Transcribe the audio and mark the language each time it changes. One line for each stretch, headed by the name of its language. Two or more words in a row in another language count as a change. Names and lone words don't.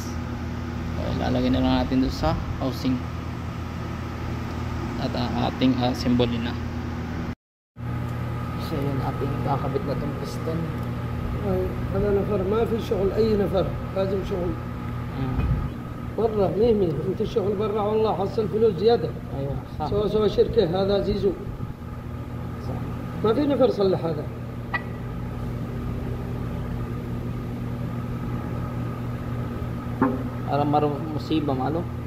Filipino: So, lalagay na lang natin doon sa housing at ating assemble na. So yun, ating kakabit na itong piston.
Arabic: هذا نفر ما في شغل أي نفر لازم شغل برا مهمي أنت الشغل برا والله حصل فلوس زيادة. أيوة صح. سوى شركة هذا زيزو صح. ما في نفر صلح هذا. Aram maro musiba malo.